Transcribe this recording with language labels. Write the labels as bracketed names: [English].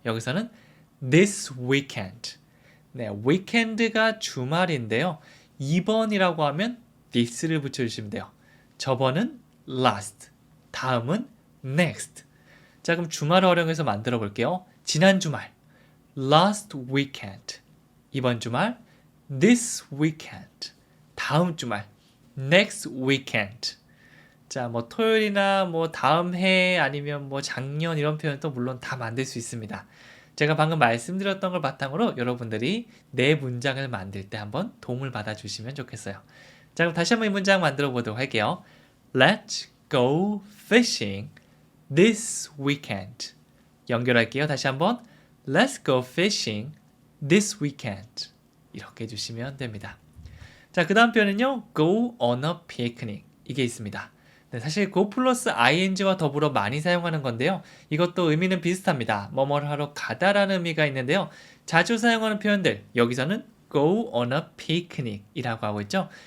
[Korean] 여기서는 [English] this weekend. [Korean] 네, weekend가 주말인데요. 이번이라고 하면 this를 붙여주시면 돼요. 저번은 last, 다음은 next. 자, 그럼 주말을 활용해서 만들어 볼게요. 지난 주말, [English] last weekend. [Korean] 이번 주말, [English] this weekend. [Korean] 다음 주말, [English] next weekend. [Korean] 자, 뭐 토요일이나 뭐 다음 해 아니면 뭐 작년 이런 표현도 물론 다 만들 수 있습니다. 제가 방금 말씀드렸던 걸 바탕으로 여러분들이 내 문장을 만들 때 한번 도움을 받아주시면 좋겠어요. 자, 그럼 다시 한번 이 문장 만들어 보도록 할게요. [English] Let's go fishing this weekend. [Korean] 연결할게요. 다시 한번 [English] Let's go fishing this weekend. [Korean] 이렇게 해주시면 됩니다. 자, 그 다음 표현은요. [English] Go on a picnic. [Korean] 이게 있습니다. 네, 사실 go 플러스 ing와 더불어 많이 사용하는 건데요. 이것도 의미는 비슷합니다. 뭐뭐를 하러 가다라는 의미가 있는데요. 자주 사용하는 표현들, 여기서는 [English] go on a picnic [Korean] 이라고 하고 있죠.